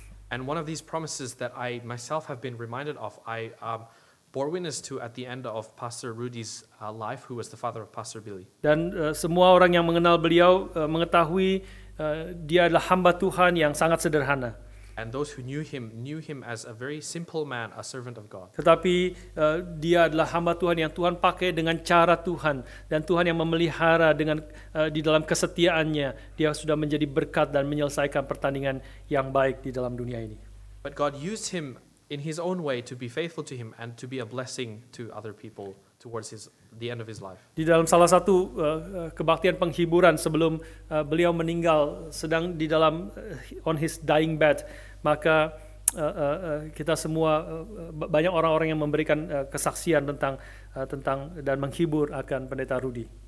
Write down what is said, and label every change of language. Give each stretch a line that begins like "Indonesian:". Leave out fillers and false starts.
English: And one of these promises that I myself have been reminded of, I bore witness to at the end of Pastor Rudy's life, who was the father of Pastor Billy.
Indonesian: Dan semua orang yang mengenal beliau mengetahui dia adalah hamba Tuhan yang sangat sederhana.
English: And those who knew him as a very simple man, a servant of God.
Indonesian: Tetapi dia adalah hamba Tuhan yang Tuhan pakai dengan cara Tuhan, dan Tuhan yang memelihara dengan di dalam kesetiaannya dia sudah menjadi berkat dan menyelesaikan pertandingan yang baik di dalam dunia ini.
English: But God used him in his own way to be faithful to him and to be a blessing to other people towards the end of his life.
Indonesian: Di dalam salah satu kebaktian penghiburan sebelum beliau meninggal, sedang di dalam
English: on his dying bed,
Indonesian: maka kita semua banyak orang-orang yang memberikan kesaksian tentang dan menghibur akan Pendeta Rudy.